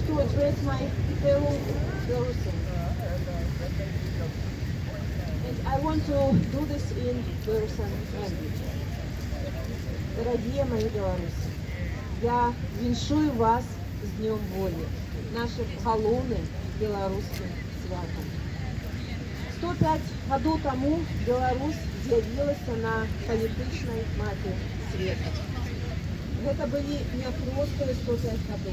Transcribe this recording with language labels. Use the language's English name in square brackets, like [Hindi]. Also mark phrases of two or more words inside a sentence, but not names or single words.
[English] express my fellow Belarusians. And I want to do this in Belarusian language. [Russian] Дорогие мои белорусы, [Belarusian] я віншую вас з Днем волі, нашим галоўным беларускім святам. 105 гадоў таму Беларусь з'явілася на палітычнай мапе свету. Гэта былі няпростыя 105 гадоў.